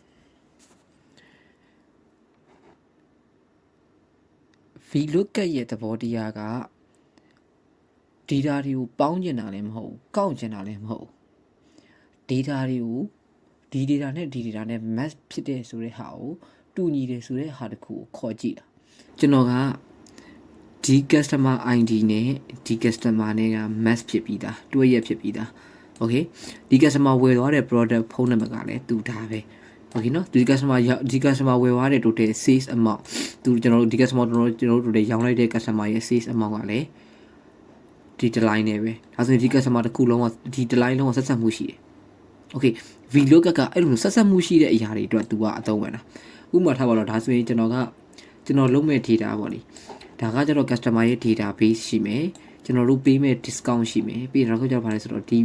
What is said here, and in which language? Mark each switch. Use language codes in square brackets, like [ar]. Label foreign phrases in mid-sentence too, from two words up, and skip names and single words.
[my] VLOOKUP ရဲ့သဘောတရားက data တွေကိုပေါင်းကျင်တာလည်းမဟုတ်ကောက်ကျင်တာလည်းမဟုတ် data တွေကိုဒီ data နဲ့ဒီ data နဲ့ match ဖြစ်တဲ့ဆိုတဲ့ဟာကိုတူညီတယ်ဆိုတဲ့ဟာတစ်ခုကိုခေါ်ကြည့်တာကျွန်တော်ကဒီ [en] customer ID [my] နဲ့ဒီ customer နဲ့က match ဖြစ်ပြီးသားတွဲရက်ဖြစ်ပြီးသား okay ဒီ customer ဝယ်သွားတဲ့ product ဖုန်းနံပါတ်ကလည်းတူတာ ပဲ okay နော်ဒီ customer ဝယ်သွားတဲ့ [en] total sales amount [my] ကျွန်တော်တို့ဒီ customer ကျွန်တော်တို့ total ရောင်းလိုက်တဲ့ customer ရဲ့ [en] sales amount [my] ကလည်းဒီတစ် line နဲ့ပဲဒါဆိုရင်ဒီ customer တစ်ခုလုံးကဒီတစ် line လုံးကဆက်ဆက်မှုရှိတယ် okay VLOOKUP ကအဲ့လိုဆက်ဆက်မှုရှိ တဲ့အရာတွေအတွက် तू ကအသုံးဝင်တာဥပမာထားပါတော့ဒါဆိုရင်ကျွန်တော်လုံးမဲ့ data ပေါ့လေဒါကကျတော့ customer ရဲ့ database ရှိမယ်ကျွန်တော်တို့ပေးမဲ့ discount ရှိမယ်ပြီးတော့ကျွန်တော်ဗါလဲဆိုတော့ဒီ